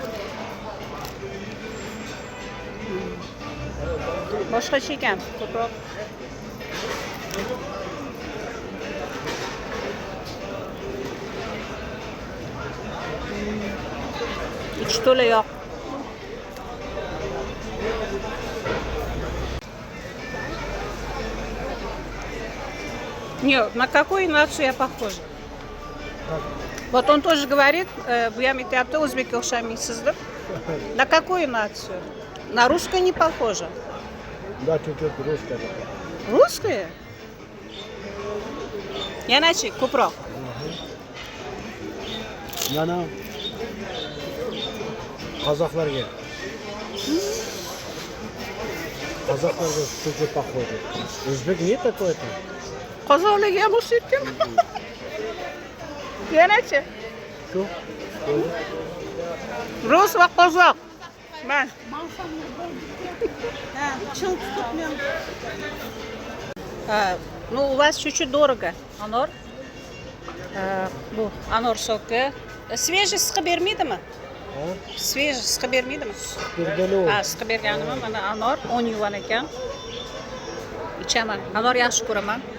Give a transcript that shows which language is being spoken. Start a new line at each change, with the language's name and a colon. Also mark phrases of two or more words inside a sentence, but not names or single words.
Uzbek: Boshqacha ekan, ko'proq. Ichi to'la yog'.
Russian: Нет, на какую нацию я похожа? Вот он тоже говорит,
Uzbek: bu ham aytyapti, o'zbekka o'xshamaysizlar.
Russian: На какую нацию? На русскую не похожа. Да, чуть-чуть русская. Русская?
Uzbek: Yanachi ko'proq. Yana qozoqlarga.
Russian: Qozoqlarga чуть-чуть похоже. O'zbek не такой-то?
Uzbek: Qozoqlarga ham o'xshayaptimi? Yanachi? Shu. Rus va qozoq. Man.
Russian: Ну, у вас чуть-чуть дорого.
Uzbek: Anor. Bu anor soki. Свежий siqib bermaydimi? Ha? Свежий siqib bermaydimi? Bergani o. Ha, siqib berganimi? Mana anor 10 yuan ekan. Ichaman. Anor yaxshi ko'raman.